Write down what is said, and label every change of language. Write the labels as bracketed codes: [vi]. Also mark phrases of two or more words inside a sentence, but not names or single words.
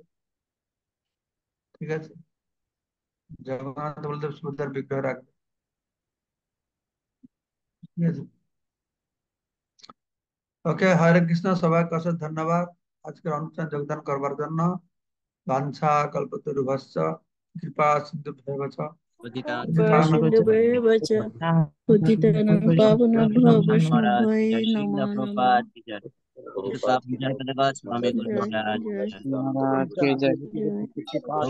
[bn] ঠিক আছে? জগন্নাথ বলদেব সুবিধার বিগ্রহ রাখবে। ঠিক আছে? ওকে, হরে কৃষ্ণ, সবাইকে অশেষ ধন্যবাদ আজকের অনুষ্ঠানে যোগদান করবার জন্য। [sa] বাঞ্ছা কল্পতরুভ্যশ্চ কৃপা সিন্ধুভ্যেব চ वासुदेवाय वाचा पतितानां पावनेभ्यो वैष्णवाय नमो नमो जय जय [hi] महाराज के जय।